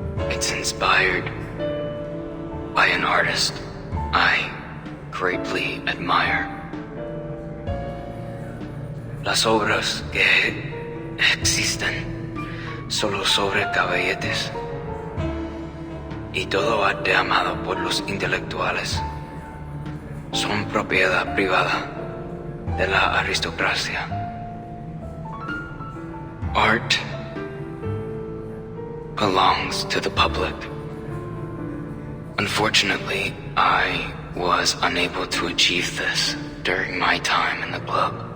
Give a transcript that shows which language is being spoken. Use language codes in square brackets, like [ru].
[en] It's inspired by an artist I greatly admire. [es] Las obras que existen solo sobre caballetes y todo arte amado por los intelectuales son propiedad privada de la aristocracia. [en] Art belongs to the public. Unfortunately, I was unable to achieve this during my time in the club.